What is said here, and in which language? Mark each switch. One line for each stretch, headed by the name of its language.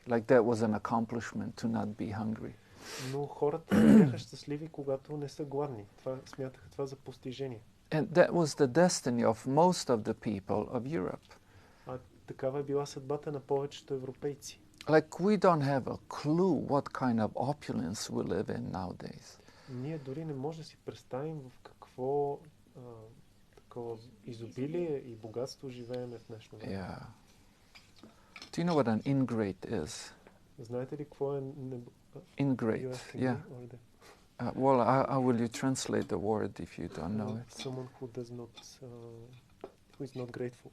English: Like that was an accomplishment to not be hungry.
Bulgarian: Но хората бяха щастливи, когато не са гладни. Смятаха това за постижение.
English: And that was the destiny of most of the people of Europe.
Bulgarian: Такава е била съдбата на повечето европейци.
English: Like we don't have a clue what kind of opulence we live in nowadays.
Bulgarian: Ние дори не можем да си представим в какво такова изобилие и богатство живеем в днешно време.
English: Yeah. Do you know what an ingrate is?
Bulgarian: Знаете ли какво е
English: Ingrate? Yeah. Well, how will you translate the word if you don't know it? Someone who does not, who is not grateful.